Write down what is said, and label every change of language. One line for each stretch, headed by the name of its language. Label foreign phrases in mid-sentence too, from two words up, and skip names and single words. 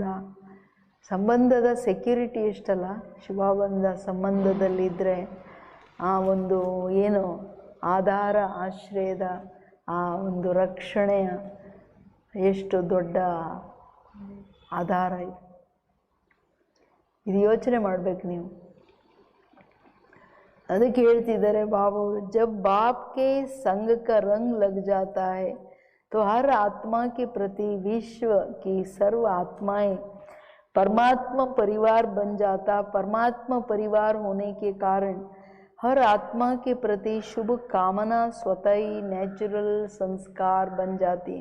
Kannada: ಸಂಬಂಧದ ಸೆಕ್ಯೂರಿಟಿ ಎಷ್ಟಲ್ಲ, ಶಿವಬಂಧ ಸಂಬಂಧದಲ್ಲಿದ್ದರೆ ಆ ಒಂದು ಏನು ಆಧಾರ ಆಶ್ರಯದ ಆ ಒಂದು ರಕ್ಷಣೆಯ ಎಷ್ಟು ದೊಡ್ಡ ಆಧಾರ ಇದೆ. ಇದು ಯೋಚನೆ ಮಾಡಬೇಕು ನೀವು. ಅದಕ್ಕೆ ಹೇಳ್ತಿದ್ದಾರೆ
Hindi: बाबू, जब बाप के संग का रंग लग जाता है तो हर आत्मा के प्रति विश्व की सर्व आत्माएं परमात्मा परिवार बन जाता. परमात्मा परिवार होने के कारण हर आत्मा के प्रति शुभ कामना स्वतः ही नेचुरल संस्कार बन जाती.